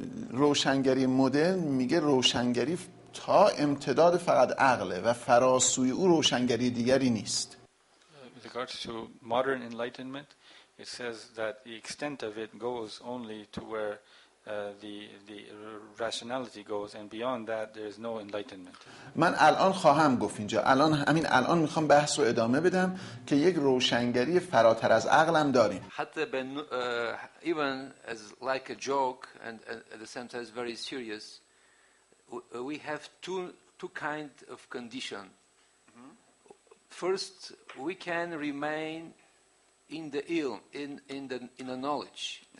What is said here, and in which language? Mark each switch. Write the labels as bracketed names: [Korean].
[Persian] روشنگری مدرن میگه روشنگری تا امتداد فقط عقله و فراسوی او روشنگری دیگری نیست. [English] With regards to modern enlightenment, it says that the extent of it goes only to where the rationality goes, and beyond that there is no enlightenment. [Persian] من الان خواهم گفت اینجا الان میخوام بحث رو ادامه بدم که یک روشنگری فراتر از عقلم داریم. حتی [English] even as like a joke and at the same time very serious, we have two kind of condition. First, we can remain in the ilm, in the knowledge.